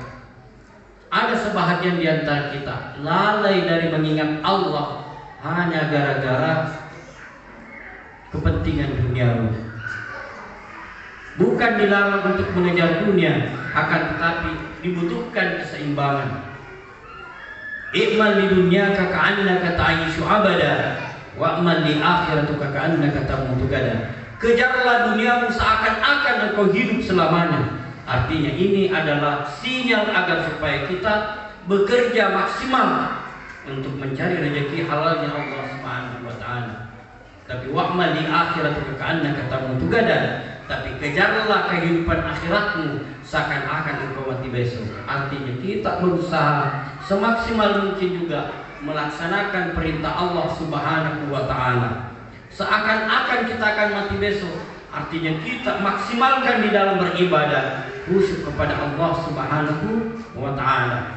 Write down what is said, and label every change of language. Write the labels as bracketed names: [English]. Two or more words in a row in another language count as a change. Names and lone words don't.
[Indonesian] Ada sebahagian di antara kita lalai dari mengingat Allah hanya gara-gara kepentingan duniawi. Bukan dilarang untuk mengejar dunia, akan tetapi dibutuhkan keseimbangan. [Arabic] اعمل لدنياك كأنك تعيش أبدا واعمل لآخرتك كأنك تموت غدا. [Indonesian] Kejarlah duniamu seakan-akan engkau hidup selamanya. Artinya ini adalah sinyal agar supaya kita bekerja maksimal untuk mencari rezeki halalnya Allah [Arabic] سبحانه وتعالى. [Indonesian] Tapi [Arabic] واعمل لآخرتك كأنك تموت غدا. [Indonesian] Tapi kejarlah kehidupan akhiratmu seakan-akan engkau mati besok. Artinya kita berusaha semaksimal mungkin juga melaksanakan perintah Allah [Arabic] سبحانه وتعالى. [Indonesian] Seakan-akan kita akan mati besok. Artinya kita maksimalkan di dalam beribadah, khusyuk kepada Allah [Arabic] سبحانه وتعالى.